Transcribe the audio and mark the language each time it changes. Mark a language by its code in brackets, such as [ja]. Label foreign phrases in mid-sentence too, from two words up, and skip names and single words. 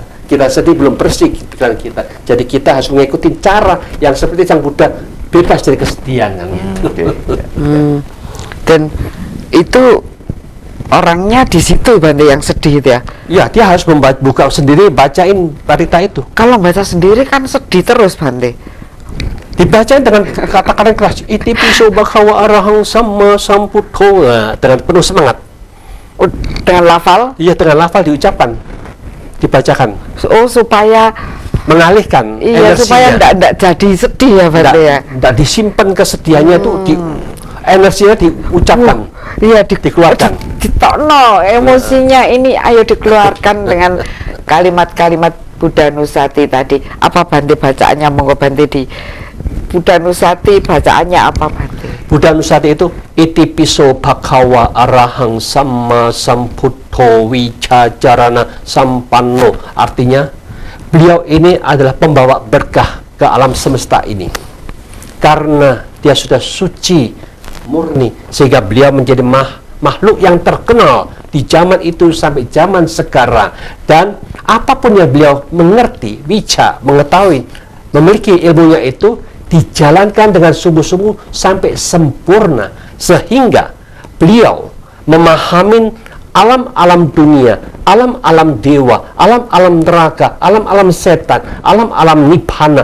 [id] Kita sedih belum bersih pikiran kita. Jadi kita harus mengikuti cara yang seperti Sang Buddha, bebas dari kesedihan kan, gitu. Oke, ya. Dan itu orangnya di situ, Bante, yang sedih itu ya. Ya, dia harus buka sendiri, bacain parita itu. Kalau baca sendiri kan sedih terus, Bante. Dibacain dengan kata-kata keras, [pi] iti piso bhagava arahang sama sambuddho. [id] Nah, dengan penuh semangat. Dengan lafal. Iya, dengan lafal diucapkan, dibacakan, Oh, supaya mengalihkan iya, energinya. supaya enggak jadi sedih ya, Bante ya. Nggak disimpan kesedihannya tuh, energinya diucapkan, Iya, dikeluarkan. ditokno emosinya ini, ayo dikeluarkan dengan kalimat-kalimat Buddhanusati tadi. Apa Bante bacaannya, monggo Bante di Buddhanusati bacaannya apa, Bante? [pi] Buddhanusati itu iti piso bhagava arahang sama sambuddho wicacarana sampanno. [id] Artinya beliau ini adalah pembawa berkah ke alam semesta ini karena dia sudah suci, murni, sehingga beliau menjadi makhluk yang terkenal di zaman itu sampai zaman sekarang. Dan apapun yang beliau mengerti, mengetahui, memiliki ilmunya itu dijalankan dengan sungguh-sungguh sampai sempurna, sehingga beliau memahami alam-alam dunia, alam-alam dewa, alam-alam neraka, alam-alam setan, alam-alam nibbana.